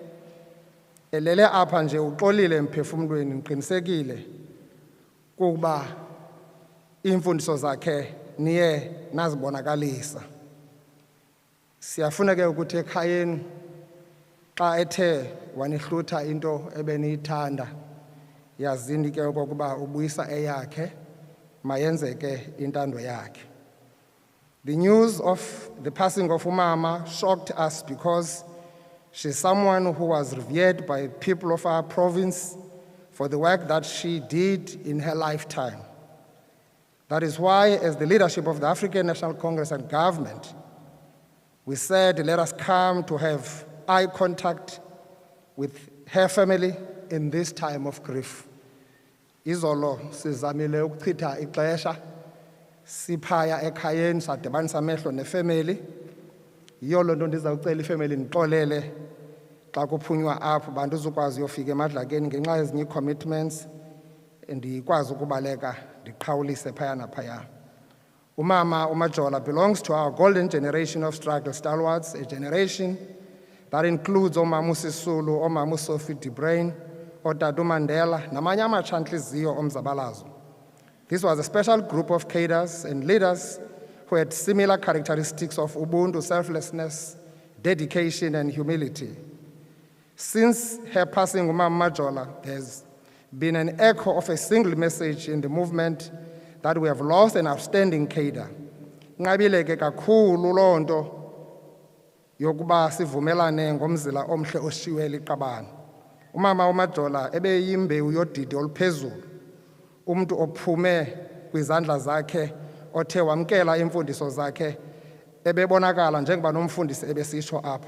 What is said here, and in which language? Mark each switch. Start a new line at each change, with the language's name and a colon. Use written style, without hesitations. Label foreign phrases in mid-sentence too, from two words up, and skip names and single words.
Xhosa: Elele apha nje uxolile emphefumlweni, niqinisekile kuba iimfundiso zakhe niye nazibonakalisa. Siyafuna ke ukuthi ekhayeni xa ethe wanihlutha into ebeniyithanda, yazini ke okokuba ubuyisa eyakhe, mayenzeke intando yakhe.
English: The news of the passing of Umama shocked us because she's someone who was revered by people of our province for the work that she did in her lifetime. That is why, as the leadership of the African National Congress and government, we said, let us come to have eye contact with her family in this time of grief.
Xhosa: Izolo sizamile ukuchitha ixesha siphaya ekhayeni sadibanisa amehlo nefamily. Yiyo loo nto ndizawucela ifamily ndixolele xa kuphunywa apho bantu uzukwazi uyofika emadlakeni ngenxa yezinye ii-commitments ndikwazi ukubaleka ndiqhawulise phaya naphaya.
English: Umama uMajola belongs to our golden generation of struggle stalwarts, a generation that includes Omama Sisulu, Omama Sophie de Bruyn, Otata Mandela,
Xhosa: namanye amatshantliziyo omzabalazo.
English: This was a special group of cadres and leaders who had similar characteristics of ubuntu, selflessness, dedication, and humility. Since her passing, Umama Majola, there's been an echo of a single message in the movement that we have lost an outstanding cadre.
Xhosa: Nqabile ke kakhulu loo nto yokuba sivumelane ngomzila omhle oshiywe liqabane. Umama uMajola ebeyimbewu yodidi oluphezulu, umuntu ophume kwizandla zakhe, othe wamkela imfundiso zakhe, ebebonakala njengoba nomfundisi ebesitsho apha.